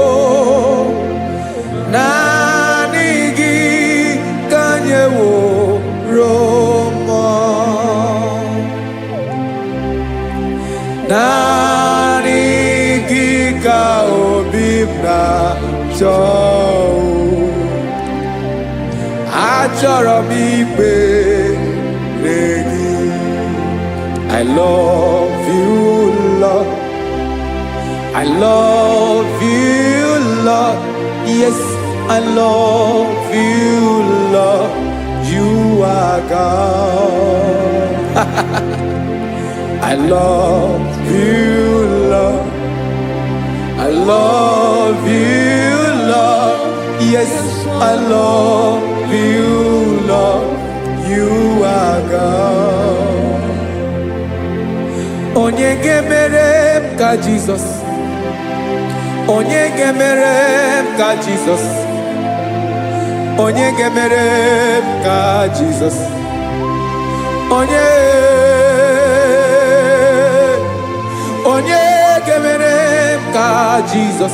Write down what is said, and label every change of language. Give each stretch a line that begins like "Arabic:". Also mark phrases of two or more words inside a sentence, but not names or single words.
Igbo: naanị gị ka nyeworo mọ naanị gị ka obi m na-achọ achọrọ m ikpere gị.
English: I love you, Lord. I love you, Lord. Yes, I love you, Lord. You are God. I love you, Lord. I love you, Lord. Yes, I love you, Lord. You are God.
Igbo: Onye gemere m ka Jesus. Onye gemere m ka Jesus. Onye gemere m ka Jesus. Onye gemere m ka Jesus.